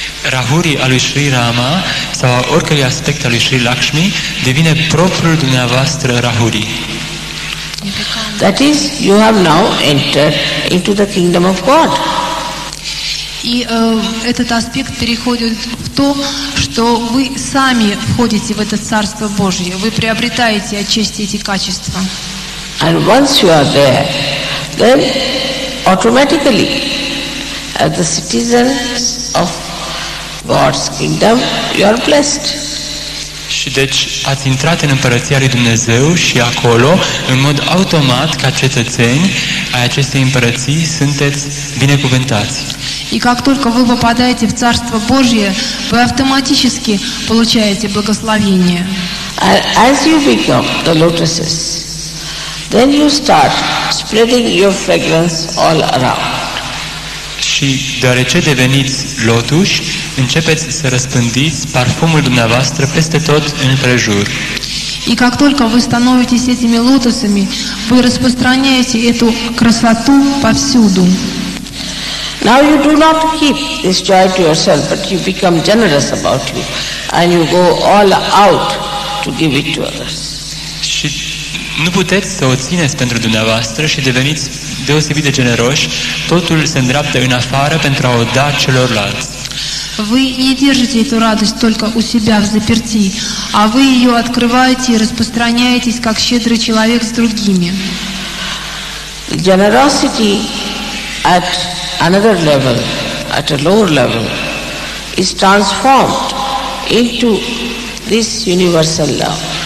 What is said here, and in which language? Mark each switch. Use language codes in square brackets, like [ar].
[ro] Rahurii a lui Sri Rama sau oricărui aspect al lui Sri Lakshmi devine propriul dumneavoastră Rahuri. [en] That is, you have now entered into the kingdom of God. [ru] И этот аспект переходит в то, что вы сами входите в это Царство Божье, вы приобретаете отчасти эти качества. [en] And once you are there, then automatically, as the citizens of God's kingdom, you are blessed. [ro] Și deci ați intrat în Împărăția lui Dumnezeu și acolo, în mod automat, ca cetățeni ai acestei împărății, sunteți binecuvântați. [ru] И как только вы попадаете в Царство Божье, вы автоматически получаете благословение. [en] And as you become the lotuses, then you start spreading your fragrance all around. [ro] Și deoarece deveniți lotuși, începeți să răspândiți parfumul dumneavoastră peste tot în prejur. [ru] И как только вы становитесь этими лотосами, вы распространяете эту красоту повсюду. [en] Now you do not keep this joy to yourself, but you become generous about you and you go all out to give it to others. [ro] Și nu puteți să o țineți pentru dumneavoastră și deveniți deosebit de generoși, totul se îndreaptă în afară pentru a o da celorlalți. [ru] Вы не держите эту радость только у себя в заперти, а вы ее открываете и распространяетесь, как щедрый человек с другими. [en] The generosity at another level, at a lower level, is transformed into this universal love.